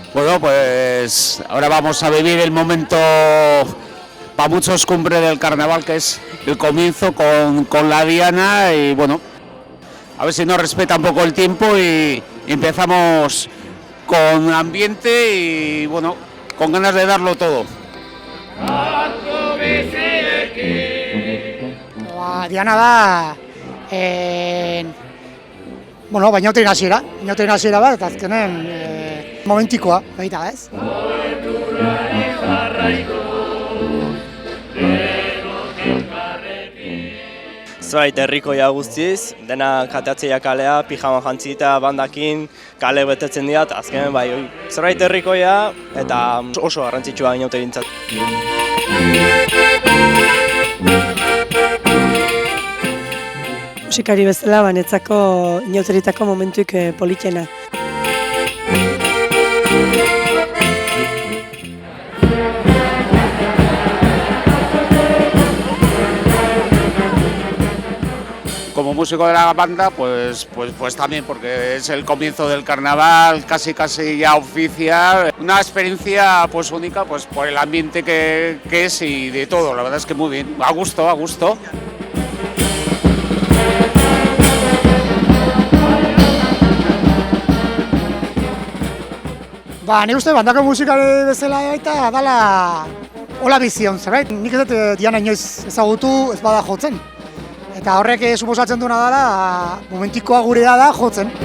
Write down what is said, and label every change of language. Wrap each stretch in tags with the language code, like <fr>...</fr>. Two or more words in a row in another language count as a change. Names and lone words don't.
<es>Bueno, pues ahora vamos a vivir el momento para muchos cumbre del carnaval, que es el comienzo con la diana, y bueno, a ver si nos respeta un poco el tiempo y empezamos con ambiente y bueno, con ganas de darlo todo.</es> <eu>Diana da, bueno, bainauteren hasiera bat, eta azkenen momentikoa, baita ez? Zerbait herrikoia guztiz, dena kateatzea kalea, pijama jantzi eta bandakin kale betetzen diat, azkenen bai, zerbait herrikoia eta oso garrantzitsua inauterintzat. Musikari bezala, banetzako inauteritako momentuik politena.</eu> <es>Como músico de la banda, pues también, porque es el comienzo del carnaval, casi ya oficial. Una experiencia pues única, pues por el ambiente que es y de todo, la verdad es que muy bien, a gusto.</es> <eu>Nik uste bandako musikari bezala baita dala hola bizion, zerbait? Nik ez dut Diana inoiz ezagutu ez bada jotzen. Eta horrek suposatzen duena dela momentikoa gurea da jotzen.</eu>